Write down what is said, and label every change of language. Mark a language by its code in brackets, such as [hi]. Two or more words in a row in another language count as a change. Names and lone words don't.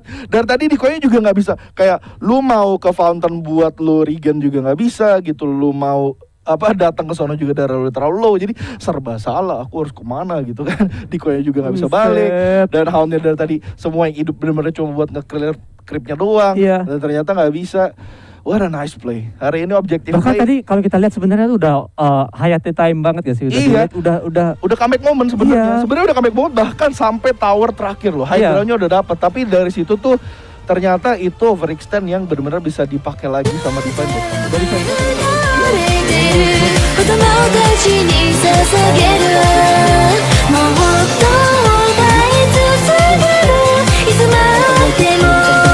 [id] Dari tadi Decoy juga gak bisa. Kayak lu mau ke fountain buat lu regen juga gak bisa gitu. Lu mau datang ke sono juga darah udah terlalu low, jadi serba salah. Aku harus kemana gitu kan? Decoy juga nggak bisa balik, dan Houndnya dari tadi semua yang hidup benar-benar cuma buat nge-clear creepnya doang, dan ternyata nggak bisa. [en] What a nice play. [id] Hari ini objektif. Bahkan tadi kalau kita lihat sebenarnya itu udah Hayate time banget ya sih. Udah [en] comeback moment [id] sebenarnya. Sebenarnya udah [en] comeback moment [id] bahkan sampai tower terakhir loh. [en] High ground- [id] nya udah dapat, tapi dari situ tuh ternyata itu overextend yang benar-benar bisa dipakai lagi sama Divine. Dari sana [ja] 子供たちに捧げるもっと歌い続けるいつまでも